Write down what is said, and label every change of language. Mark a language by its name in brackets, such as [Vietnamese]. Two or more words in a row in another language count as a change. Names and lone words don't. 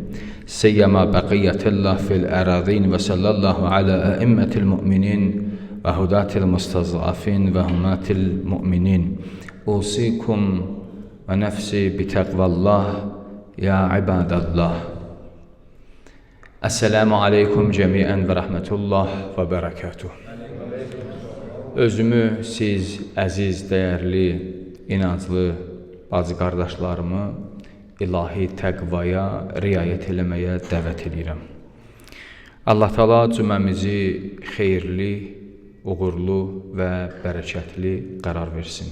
[Arabic] سيما بقية الله في الأرضين وصلى الله على أئمة المؤمنين وهداة المستضعفين وحماة المؤمنين. أوصيكم ونفسي بتقوى الله يا عباد الله. السلام عليكم جميعا ورحمة الله وبركاته. [Azerbaijani] Özümü siz əziz, dəyərli, inanclı bacı qardaşlarımı ilahi təqvaya riayət eləməyə dəvət edirəm. Allah Taala cüməmizi xeyirli, uğurlu və bərəkətli qərar versin.